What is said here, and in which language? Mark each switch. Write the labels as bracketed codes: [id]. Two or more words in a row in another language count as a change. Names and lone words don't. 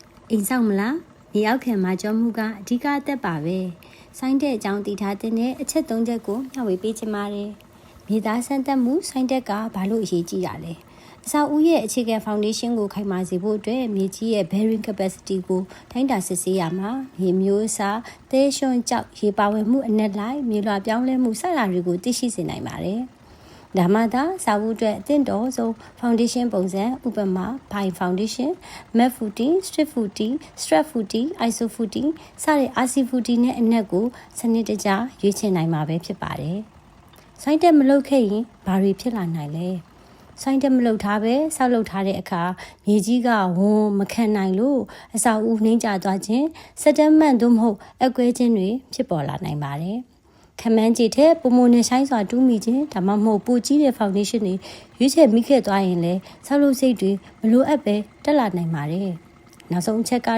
[my] အိမ်ဆောင်မလားမြေအောက်ခံမှာကြောမှုကအဓိကအသက်ပါပဲဆိုင်းတဲ့အကြောင်းတည်ထားတဲ့အချက်၃ချက်ကိုမျှဝေပေးချင်ပါတယ်မြေသားစမ်းသပ်မှုဆိုင်းတက်ကဘာလို့အရေးကြီးတာလဲအစာဦးရဲ့အခြေခံ foundation ကိုခိုင်မာစေဖို့အတွက်မြေကြီးရဲ့ [en] bearing capacity [my] ကိုတိုင်းတာစစ်ဆေးရမှာမြေမျိုးအစားသဲရွှွန်ကြောက်ရေပါဝင်မှုအနက်လိုက်မြေလွှာပြောင်းလဲမှုစတာတွေကိုသိရှိစေနိုင်ပါတယ်ဒါမှသာစာအုပ်အတွက်အသ င့်တော်ဆုံး foundation ပုံစံဥပမာ [en] pine foundation, mat footing, strip footing, strap footing, iso footing [my] စတဲ့ [en] RC footing [my] နဲ့အနက်ကိုစနစ်တကျရွေးချယ်နိုင်မှာပဲဖြစ်ပါတယ်။ဆိုင်းတက်မလုပ်ခဲ့ရင်ဘာတွေဖြစ်လာနိုင်လဲ။ဆိုင်းတက်မလုပ်ထားပဲဆောက်လုပ်ထားတဲ့အခါမြေကြီးကဝန်မခံနိုင်လို့အစာအုပ်နှိမ့်ကျသွားခြင်းစ က်တမ်းမှန်သို့မဟုတ်အကွဲခြင်းတွေဖြစ်ပေါ်လာနိုင်ပါတယ်။ခမန်းကြီးတဲ့ပုံမနဲ့ဆိုင်စွာတူးမိခြင်းဒါမှမဟုတ်ပိုကြီးတဲ့ foundation တွေရွေးချယ်မိခဲ့သွားရင်လည်းဆောက်လုပ်စိတ်တွေမလိုအပ်ပဲတက်လာနိုင်ပါတယ်။နောက်ဆုံးအချက်